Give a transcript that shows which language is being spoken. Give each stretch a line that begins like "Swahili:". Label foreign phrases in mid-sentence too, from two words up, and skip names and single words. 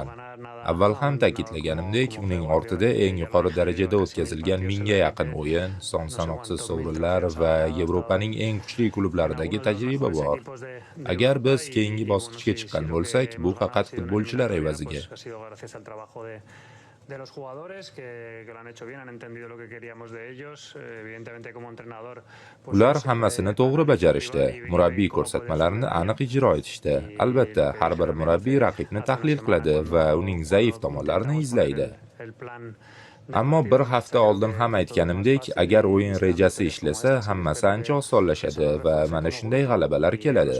Uzbek: Avval ham ta'kidlaganimdek, uning ortida eng yuqori darajada o'tkazilgan 1000 ga yaqin o'yin, son sanoqsiz sovrinlar va Yevropaning eng kuchli klublaridagi tajriba bor. Agar biz keyingi bosqichga chiqqan bo'lsak, bu faqat futbolchilar evaziga.
Spanish: De los jugadores que lo han hecho bien, han entendido lo que queríamos de ellos, evidentemente como entrenador.
Uzbek: Ular hammasini to'g'ri bajarishdi. Murabbiy ko'rsatmalarini aniq ijro etishdi. Albatta, har bir murabbiy raqibni tahlil qiladi va uning zaif tomonlarini izlaydi. Ammo bir hafta oldin ham aytganimdek, agar o'yin rejasi ishlasa, hammasi ancha osonlashadi va mana shunday g'alabalar keladi.